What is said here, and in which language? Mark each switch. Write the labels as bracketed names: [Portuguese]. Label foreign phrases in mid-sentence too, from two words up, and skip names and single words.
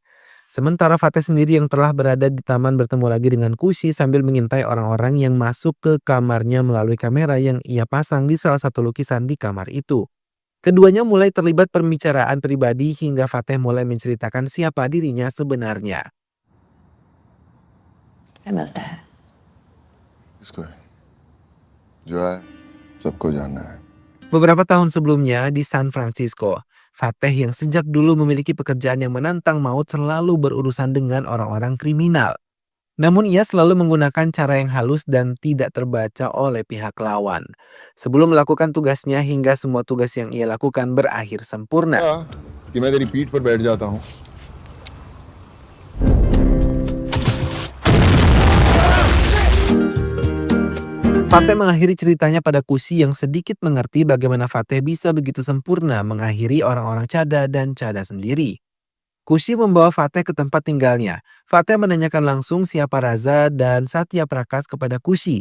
[Indonesian] Sementara Fateh sendiri yang telah berada di taman bertemu lagi dengan Kushi sambil mengintai orang-orang yang masuk ke kamarnya melalui kamera yang ia pasang di salah satu lukisan di kamar itu. Keduanya mulai terlibat pembicaraan pribadi hingga Fateh mulai menceritakan siapa dirinya sebenarnya. [Hindi] मिलता है। इसको है जो है सबको जानना है। [Indonesian] Beberapa tahun sebelumnya di San Francisco, Fateh yang sejak dulu memiliki pekerjaan yang menantang maut selalu berurusan dengan orang-orang kriminal. Namun ia selalu menggunakan cara yang halus dan tidak terbaca oleh pihak lawan. Sebelum melakukan tugasnya hingga semua tugas yang ia lakukan berakhir sempurna. [Hindi] कि मैं तेरी पीठ पर बैठ जाता हूँ। [Indonesian] Fateh mengakhiri ceritanya pada Kushi yang sedikit mengerti bagaimana Fateh bisa begitu sempurna mengakhiri orang-orang Chada dan Chada sendiri. Kushi membawa Fateh ke tempat tinggalnya. Fateh menanyakan langsung siapa Raza dan Satya Prakash kepada Kushi.